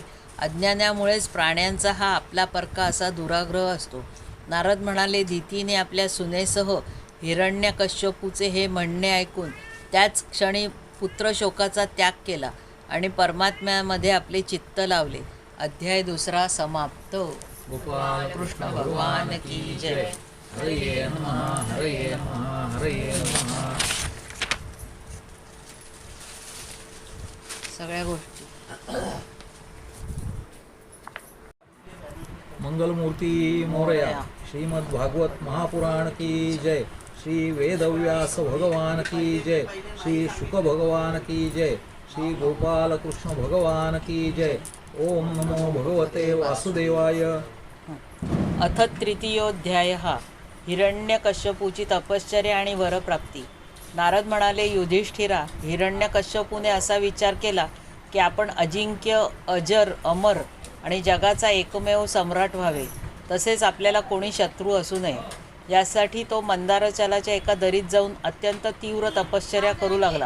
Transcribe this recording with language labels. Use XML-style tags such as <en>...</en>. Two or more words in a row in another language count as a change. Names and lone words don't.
<mr>अज्ञानामुळेच प्राण्यांचा हा आपला परका असा दुराग्रह असतो. नारद म्हणाले, दितीने आपल्या सुनेसह हिरण्यकश्यपूचे हे म्हणणे ऐकून त्याच क्षणी पुत्रशोकाचा त्याग केला आणि परमात्म्यामध्ये आपले चित्त लावले. अध्याय 2 समाप्त.</mr> <hi>गोपाल कृष्ण भगवान की जय.</hi> <sa>हरये नमः, हरये नमः, हरये नमः.</sa> <mr>सगळ्या गोष्टी मंगलमूर्ती मोरया.</mr> <hi>श्रीमद् भागवत महापुराण की जय. श्री वेदव्यास भगवान की जय, श्री शुक भगवान की जय, श्री गोपाल कृष्ण भगवान की जय.</hi> <sa>ओम नमो भगवते वासुदेवाय. अथ तृतीयोध्यायः</sa> <mr>हिरण्यकश्यपूची तपश्चर्या आणि वरप्राप्ती. नारद म्हणाले, युधिष्ठिरा, हिरण्यकश्यपूने असा विचार केला की आपण अजिंक्य, अजर, अमर आणि जगाचा एकमेव सम्राट व्हावे, तसेच आपल्याला कोणी शत्रू असू नये. यासाठी तो मंदारचलाच्या एका दरीत जाऊन अत्यंत तीव्र तपश्चर्या करू लागला.</mr>